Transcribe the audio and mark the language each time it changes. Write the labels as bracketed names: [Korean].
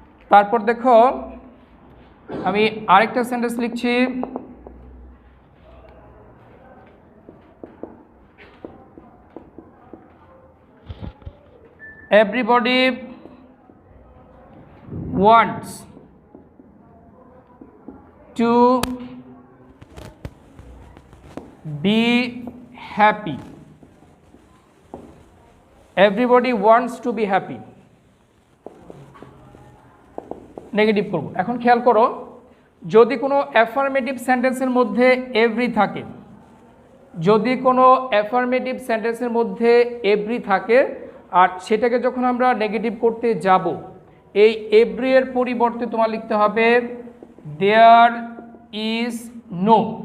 [Bangla] তারপর দেখো, আমি আরেকটা সেন্টেন্স লিখছি, [English] everybody wants to be happy। everybody wants to be happy, [Bangla] negative করব। এখন খেয়াল করো, যদি কোনো অ্যাফার্মেটিভ সেন্টেন্সের মধ্যে এভরি থাকে, যদি কোনো অ্যাফার্মেটিভ সেন্টেন্সের মধ্যে এভরি থাকে, আর সেটাকে যখন আমরা নেগেটিভ করতে যাব, এই এভরি এর পরিবর্তে তোমার লিখতে হবে দেয়ার ইজ নো।